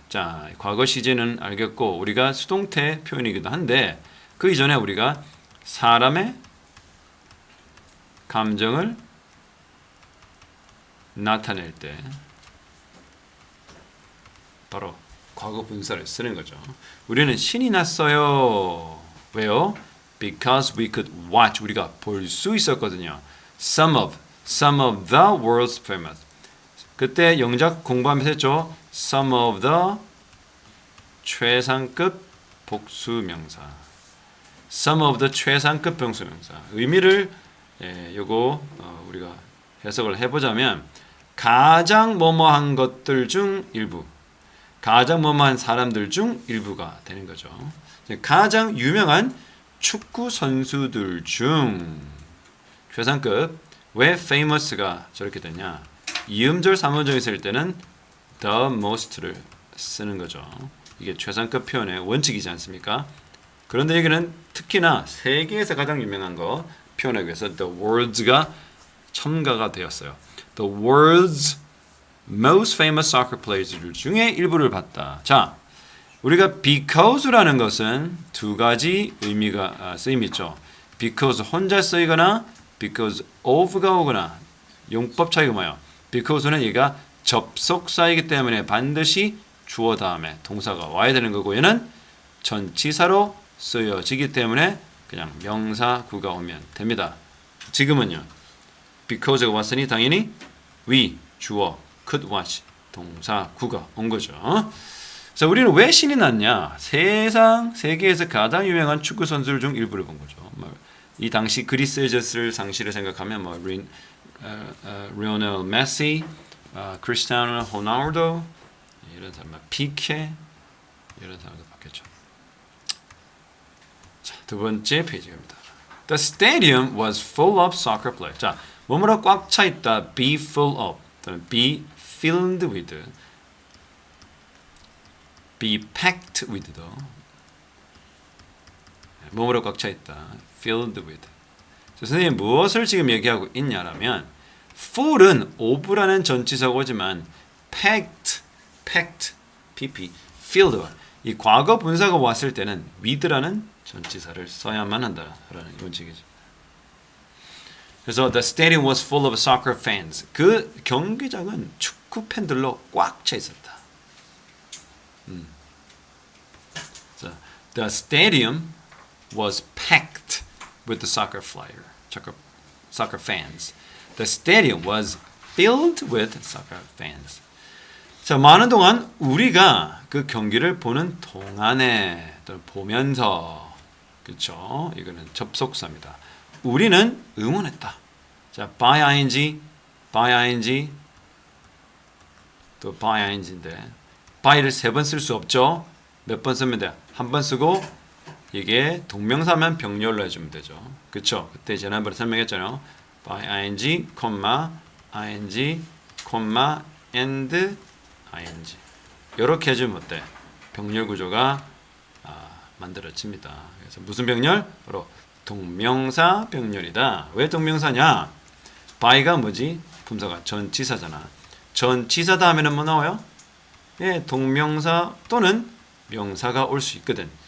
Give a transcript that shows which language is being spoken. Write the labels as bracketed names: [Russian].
[Korean] 자, 과거 시제는 알겠고 우리가 수동태 표현이기도 한데 그 이전에 우리가 사람의 감정을 나타낼 때 바로 과거 분사를 쓰는 거죠. 우리는 신이 났어요. 왜요? Because we could watch. 우리가 볼 수 있었거든요. [English] Some of the world's famous. [Korean] 그때 영작 공부하면서 했죠. [English] Some of the 최상급 복수명사. Some of the 최상급 복수명사. [Korean] 의미를 요거 우리가 해석을 해보자면 가장 뭐뭐한 것들 중 일부, 가장 뭐뭐한 사람들 중 일부가 되는 거죠. 가장 유명한 축구 선수들 중 최상급. 왜 famous가 저렇게 되냐? 이음절 삼음절 있을 때는 the most를 쓰는 거죠. 이게 최상급 표현의 원칙이지 않습니까? 그런데 여기는 특히나 세계에서 가장 유명한 거 표현하기 위해서 the world가 첨가가 되었어요. [English] The world's most famous soccer players 중에 일부를 봤다. [Korean] 자, 우리가 because라는 것은 두 가지 의미가 쓰임이 있죠. because 혼자 쓰이거나 because of가 오거나 용법 차이가 뭐예요? because는 얘가 접속사이기 때문에 반드시 주어 다음에 동사가 와야 되는 거고 얘는 전치사로 쓰여지기 때문에 그냥 명사구가 오면 됩니다. 지금은요. because가 왔으니 당연히 we, 주어, could watch, 동사구가 온 거죠. 그래서 우리는 왜 신이 났냐? 세계에서 가장 유명한 축구 선수들 중 일부를 본 거죠. 이 당시 그리스에 있었을 당시를 생각하면 리오넬 메시, 크리스티아노 호날두 이런 사람, 피케 이런 사람도 봤겠죠. 자, 두 번째 페이지 갑니다. [English] The stadium was full of soccer players. [Korean] 자, 뭐뭐로 꽉 차 있다. [English] Be full of 또는 be filled with, be packed with도 뭐뭐로 꽉 차 있다. Filled with. [Korean] 선생님 무엇을 지금 얘기하고 있냐라면 full은 of라는 전치사가 오지만 [English] packed, pp, filled. [Korean] 이 과거 분사가 왔을 때는 with라는 전치사를 써야만 한다라는 원칙이죠. [English] 그래서 the stadium was full of soccer fans. [Korean] 그 경기장은 축구 팬들로 꽉 차 있었다. [English] So, the stadium was packed with the soccer fans. The stadium was filled with soccer fans. [Korean] 자, 많은 동안 우리가 그 경기를 보는 동안에 또는 보면서 그렇죠? 이거는 접속사입니다. 우리는 응원했다. 자, by ing 또 by ing인데 by를 3번 쓸 수 없죠. 몇 번 쓰면 돼요? 한 번 쓰고 이게 동명사면 병렬로 해주면 되죠. 그렇죠? 그때 지난번에 설명했잖아요. by ing, ing, and ing 이렇게 해주면 어때? 병렬 구조가 만들어집니다. 그래서 무슨 병렬? 바로 동명사 병렬이다. 왜 동명사냐? by가 뭐지? 품사가 전치사잖아. 전치사 다음에는 뭐 나와요? 예, 동명사 또는 명사가 올 수 있거든.